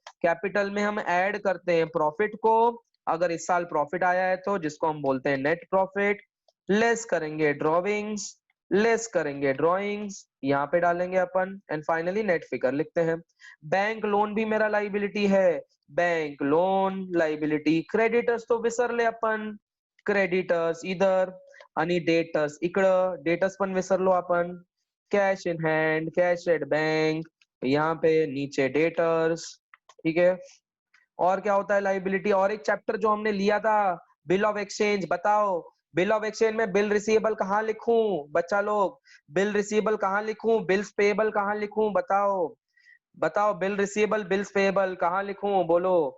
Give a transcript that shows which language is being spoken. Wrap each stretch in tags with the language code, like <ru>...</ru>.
<hi>Capital में हम add करते हैं प्रॉफिट को, अगर इस साल प्रॉफिट आया है तो, जिसको हम बोलते हैं नेट प्रॉफिट, लेस करेंगे ड्रॉविंग्स, लेस करेंगे ड्रॉइंग्स, यहाँ पे डालेंगे अपन, एंड फाइनली नेट फिगर लिखते हैं। बैंक लोन भी मेरा लाइबिलिटी है, बैंक लोन लाइबिलिटी।</hi> <mr>क्रेडिटर्स तो विसर ले अपन, क्रेडिटर्स इधर आणि डेटर्स इकडं, डेटर्स पण विसरलो आपण।</mr> <hi>Cash in hand, cash at bank, यहाँ पे नीचे डेटर्स, ठीक है। और क्या होता है लाइबिलिटी, और एक चैप्टर जो हमने लिया था, बिल ऑफ एक्सचेंज। बताओ बिल ऑफ एक्सचेंज में बिल रिसीवेबल कहाँ लिखूं बच्चा लोग, बिल रिसीवेबल कहाँ लिखूं, बिल्स पेएबल कहाँ लिखूं, बताओ बताओ, बिल रिसीवेबल बिल्स पेएबल कहाँ लिखूं, बोलो।</hi>